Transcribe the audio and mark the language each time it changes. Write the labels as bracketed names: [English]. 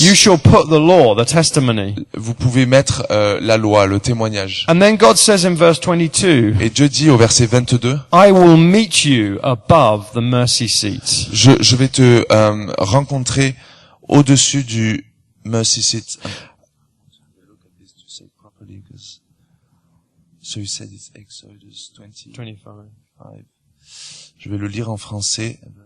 [English] you shall put the law, the testimony. [French] vous pouvez mettre la loi, le témoignage. [English] And then God says in verse 22, [French] Et Dieu dit au verset 22, [English] I will meet you above the mercy seat. [French] je vais te rencontrer au-dessus du mercy seat. [English] So you said it's Exodus 25. [French] Je vais le lire en français.